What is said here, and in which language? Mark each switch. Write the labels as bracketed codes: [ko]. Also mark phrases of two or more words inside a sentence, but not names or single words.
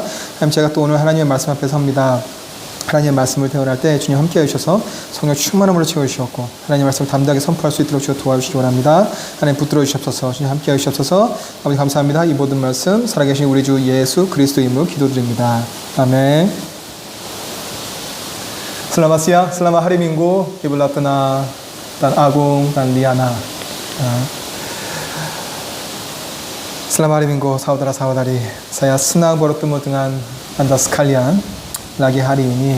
[ko] 하나님 제가 또 오늘 하나님의 말씀 앞에 섭니다. 하나님의 말씀을 대언할 때 주님 함께 해주셔서 성령 충만함으로 채워주시옵고 하나님의 말씀을 담대하게 선포할 수 있도록 주여 도와주시기 원합니다. 하나님 붙들어 주시옵소서. 주님 함께 해주시옵소서. 아버지 감사합니다. 이 모든 말씀 살아계신 우리 주 예수 그리스도 이름으로 기도드립니다. 아멘. [id] Selamat siang, selamat hari Minggu, Ibu Latna dan Agung dan Liana. Selamat hari Minggu, saudara-saudari. Saya senang bertemu dengan Anda sekalian lagi hari ini.